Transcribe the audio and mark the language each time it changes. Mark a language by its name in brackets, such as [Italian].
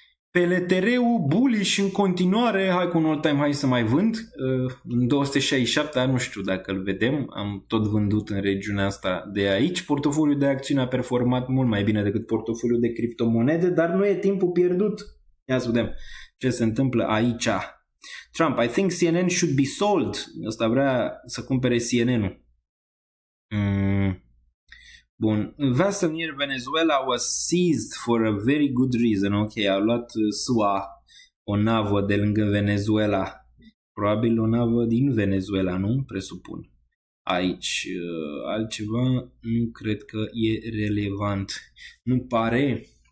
[Romanian] Pe LTR-ul bullish în continuare, hai cu un all-time high să mai vând, 267, dar nu știu dacă îl vedem, am tot vândut în regiunea asta de aici. Portofoliul de acțiuni a performat mult mai bine decât portofoliul de criptomonede, dar nu e timpul pierdut. Ia să vedem ce se întâmplă aici. [English] Trump, I think CNN should be sold. [Romanian] Ăsta vrea să cumpere CNN-ul. Bun. [English] Vessel near Venezuela was seized for a very good reason. [Romanian] Ok, a luat SUA o navă de lângă Venezuela. Probabil o navă din Venezuela, nu? Presupun. Aici altceva nu cred că e relevant. Nu pare.